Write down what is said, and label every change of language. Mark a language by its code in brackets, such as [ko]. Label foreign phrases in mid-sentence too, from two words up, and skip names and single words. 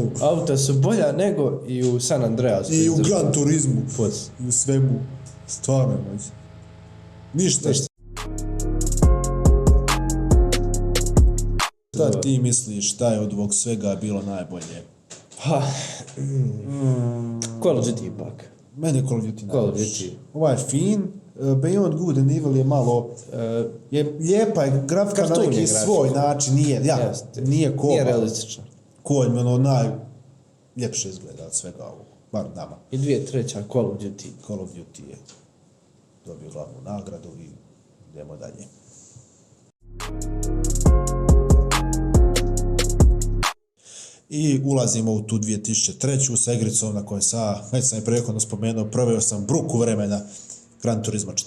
[bs] Auta su bolja nego i u San Andreasu. I u Gran Turismu. Pos. I u svemu. Stvarno je moć. Ništa. Šta ti misliš, šta je od ovog svega bilo najbolje? Ha. Call of Duty ipak. Meni je Call of Duty Call of najljepši. Duty. Ovaj je fin, Beyond Good and Evil je malo, je lijepa je grafika na Karton je neki grafika. svoj način, nije Jeste. Kova. Nije realistično. Kova mi ono najljepše izgleda od svega ovog, bar nama. I 2003. Call of Duty. Call of Duty je dobio glavnu nagradu i idemo dalje. I ulazimo u tu 2003. sa igricom na kojoj već sam je prethodno spomenuo, proveo sam bruku vremena Gran Turismo 4.